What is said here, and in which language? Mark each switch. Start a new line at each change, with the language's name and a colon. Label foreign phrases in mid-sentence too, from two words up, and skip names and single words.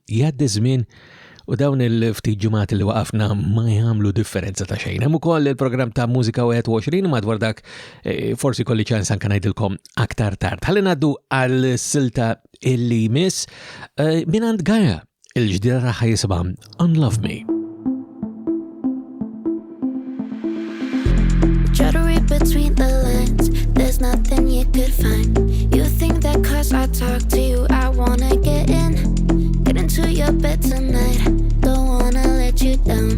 Maltese: Jgħaddi żmien u dawn il-ftit ġimgħat li waqafna ma jagħmlu differenza ta' xejn. Hemm ukoll il-programm ta' Mużika 21 madwar dak forsi kolli ċans anke ngħidilkom aktar tard. Ħalli ngħaddu għal silta illi miss minant Gaia il-ġdida tagħha jisimha Unlove Me.
English: Try to read between the lines, there's nothing you could find. You think that 'cause I talk to you, I wanna get in. Get into your bed tonight, don't wanna let you down.